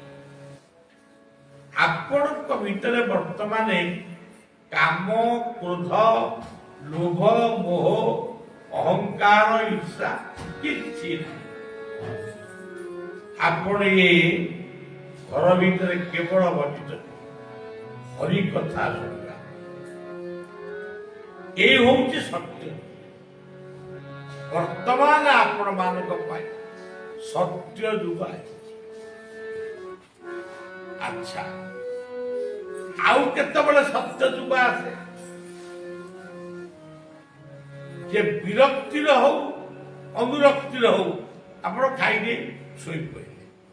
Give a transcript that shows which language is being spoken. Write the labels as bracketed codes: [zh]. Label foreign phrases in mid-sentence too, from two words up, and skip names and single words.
[or] ଆପଣଙ୍କ ଭିତରେ ବର୍ତ୍ତମାନ କାମ, କ୍ରୋଧ, ଲୋଭ, ମୋହ, ଅହଙ୍କାର, ଈର୍ଷା କିଛି ନାହିଁ। ଆପଣ ଏ ଘର ଭିତରେ କେବଳ ବସିଛନ୍ତି ହରି କଥା ଶୁଣିବା। [bn] এই হচ্ছে সত্য। [or] ବର୍ତ୍ତମାନ ଆପଣମାନଙ୍କ ପାଇଁ ସତ୍ୟ ଯୁଗ ଆସିଛି। ଆଚ୍ଛା ଆଉ କେତେବେଳେ ସତ୍ୟ ଯୁଗ ଆସେ ଯେ ବିରକ୍ତିର ହଉ ଅନୁରକ୍ତିର ହଉ ଆପଣ ଖାଇଦେଇ ଶୋଇପଡ଼ିଲେ